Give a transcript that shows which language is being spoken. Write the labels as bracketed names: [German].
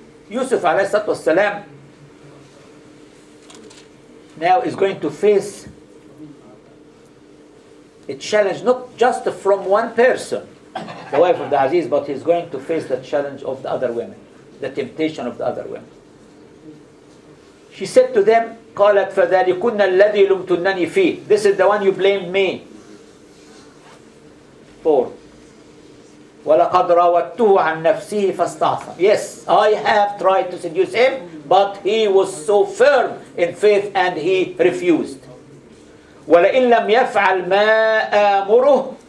[English] Yusuf alayhi salatu wasalam now is going to face a challenge not just from one person, the wife of the Aziz, but he's going to face the challenge of the other women, the temptation of the other women. She said to them, [Arabic] قالت فذلكن الذي لمتنني فيه. [English] This is the one you blamed me for. [Arabic] وَلَقَدْ رَاوَدتُّهُ عَنْ نَفْسِهِ فَاسْتَعْصَمَ. [English] Yes, I have tried to seduce him, but he was so firm in faith and he refused. [Arabic] وَلَئِنْ لَمْ يَفْعَلْ مَا آمُرُهُ.